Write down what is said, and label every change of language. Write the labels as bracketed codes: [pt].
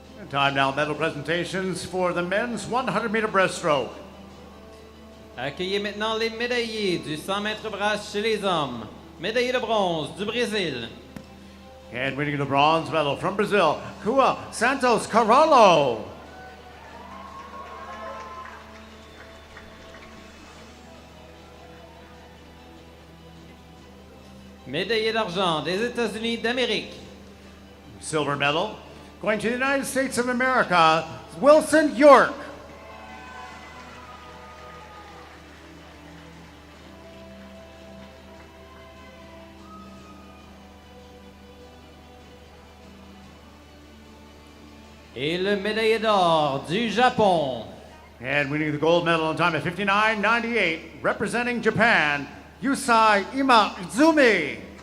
[en] Time now, medal presentations for the men's 100-meter breaststroke. [fr] Accueillez maintenant les médaillés du 100 mètres brasse chez les hommes. Médaillé de bronze du Brésil. [en] And winning the bronze medal from Brazil, Kua Santos Carvalho. [fr] Médaillé d'argent des États-Unis d'Amérique. [en] Silver medal going to the United States of America, Wilson York. [fr] Et le médaillé d'or du Japon. [en] And winning the gold medal in time at 59.98, representing Japan, Yusai Imaizumi.